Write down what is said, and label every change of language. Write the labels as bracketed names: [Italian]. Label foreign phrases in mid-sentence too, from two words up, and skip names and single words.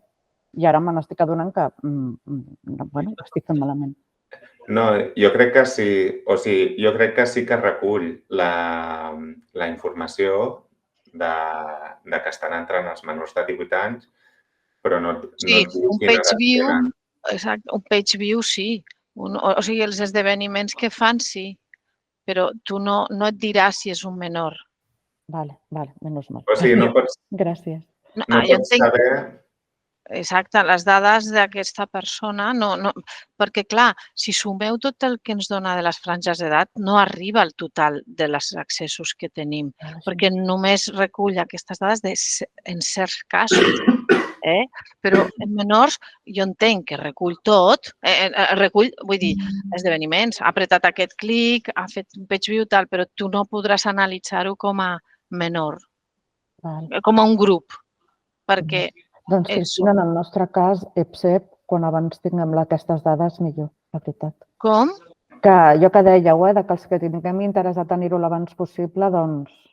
[Catalan] I ara me n'estic adonant que, estic fent malament. No, jo crec que sí. O sigui, jo crec que sí que recull la informació de que estan entrant els menors de 18 anys, però no... Sí, un [English] page view, [Catalan] exacte, un [English] page view [Catalan] sí. O sigui, els esdeveniments que fan sí, però tu no et diràs si és un menor. Vale, menys mal. O sigui, no pots... Gràcies. No pots saber exacte, les dades d'aquesta persona, perquè clar, si sumeu tot el que ens dona de les franges d'edat, no arriba al total de els accessos que tenim, perquè només recull aquestes dades en certs casos. Però en menors jo entenc que recull tot, recull, vull dir, esdeveniments, ha apretat aquest clic, ha fet un [English] page view, [Catalan] tal, però tu no podràs analitzar-ho com a menor, com a un grup, perquè... Doncs, Cristina, en el nostre cas, EPSEP, quan abans tinguem aquestes dades, millor, la veritat. Com? Que jo que dèieu, que els que tinguem interès a tenir-ho l'abans possible, doncs...